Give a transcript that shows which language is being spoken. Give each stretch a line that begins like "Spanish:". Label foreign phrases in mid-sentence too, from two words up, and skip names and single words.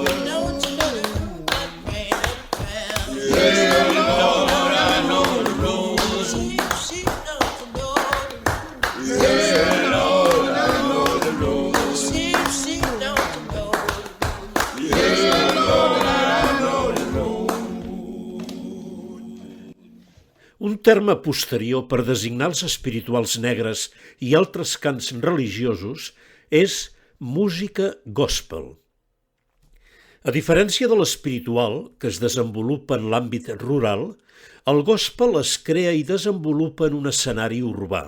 English: Don't you know the road by the praying of the prayer? Yes, Lord, I know the road. Sheep, sheep, don't you know the road? Yes, Lord, I know the road. Sheep, sheep, don't you know the road? Yes, Lord, I know the road.
Catalan: Un terme posterior per designar els espirituals negres i altres cants religiosos és música gospel. A diferència de l'espiritual, que es desenvolupa en l'àmbit rural, el gospel es crea i desenvolupa en un escenari urbà.